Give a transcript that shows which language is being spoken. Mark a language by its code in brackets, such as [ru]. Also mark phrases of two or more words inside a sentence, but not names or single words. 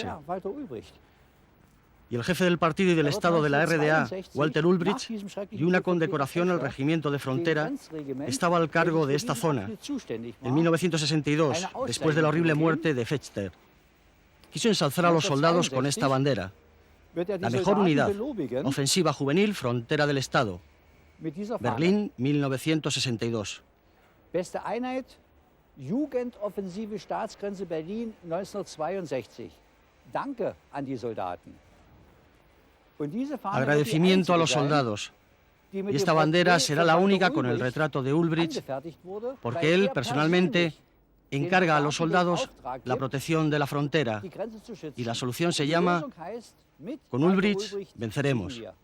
[es] Y el jefe del partido y del Estado de la RDA, Walter Ulbricht, y una condecoración al regimiento de frontera, estaba al cargo de esta zona, en 1962, después de la horrible muerte de Fester. Quiso ensalzar a los soldados con esta bandera: la mejor unidad, ofensiva juvenil, frontera del Estado. Berlín, 1962. [de] Beste Einheit, Jugendoffensive Staatsgrenze Berlin 1962. Danke an die Soldaten. [es] Agradecimiento a los soldados. Y esta bandera será la única con el retrato de Ulbricht, porque él personalmente encarga a los soldados la protección de la frontera. Y la solución se llama: con Ulbricht venceremos.